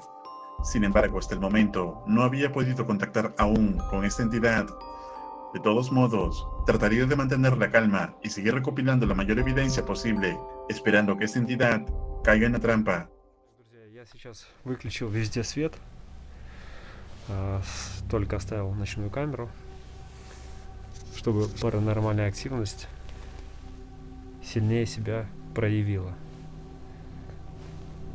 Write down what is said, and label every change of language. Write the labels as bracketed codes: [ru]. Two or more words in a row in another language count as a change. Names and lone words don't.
[es] Sin embargo, hasta el momento, no había podido contactar aún con esta entidad. De todos modos, trataría de mantener la calma y seguir recopilando la mayor evidencia posible, esperando que esta entidad caiga en la trampa. [ru] Друзья, я сейчас выключил везде свет, только оставил ночную камеру, чтобы паранормальная активность сильнее себя проявила.